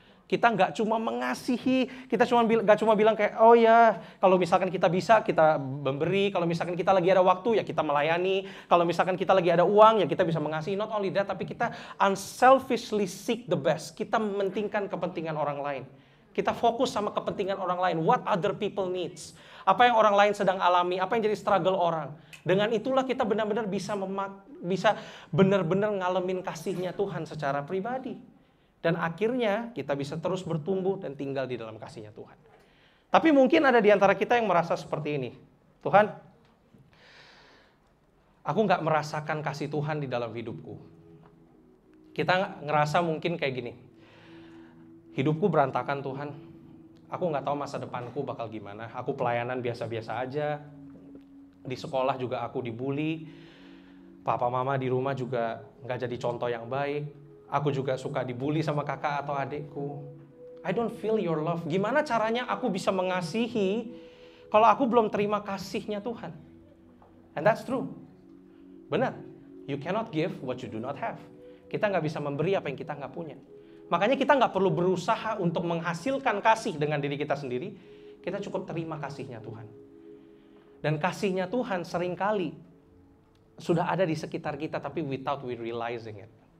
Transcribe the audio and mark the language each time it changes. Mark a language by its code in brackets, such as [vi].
[id] Kita nggak cuma mengasihi, kita nggak cuma bilang kayak, oh ya, kalau misalkan kita bisa, kita memberi. Kalau misalkan kita lagi ada waktu, ya kita melayani. Kalau misalkan kita lagi ada uang, ya kita bisa mengasihi. [en] Not only that, [id] tapi kita [en] unselfishly seek the best. [id] Kita mementingkan kepentingan orang lain. Kita fokus sama kepentingan orang lain. [en] What other people needs. [id] Apa yang orang lain sedang alami, apa yang jadi struggle orang. Dengan itulah kita benar-benar bisa benar-benar ngalamin kasih-Nya Tuhan secara pribadi. Dan akhirnya kita bisa terus bertumbuh dan tinggal di dalam kasih-Nya Tuhan. Tapi mungkin ada di antara kita yang merasa seperti ini. Tuhan, aku nggak merasakan kasih Tuhan di dalam hidupku. Kita ngerasa mungkin kayak gini. Hidupku berantakan Tuhan. Aku nggak tahu masa depanku bakal gimana. Aku pelayanan biasa-biasa aja. Di sekolah juga aku dibully. Papa mama di rumah juga nggak jadi contoh yang baik. Aku juga suka dibully sama kakak atau adikku. [en] I don't feel your love. [id] Gimana caranya aku bisa mengasihi kalau aku belum terima kasih-Nya Tuhan? [en] And that's true. [id] Benar. [en] You cannot give what you do not have. [id] Kita nggak bisa memberi apa yang kita nggak punya. Makanya kita nggak perlu berusaha untuk menghasilkan kasih dengan diri kita sendiri. Kita cukup terima kasih-Nya Tuhan. Dan kasih-Nya Tuhan seringkali sudah ada di sekitar kita, tapi [en] without we realizing it.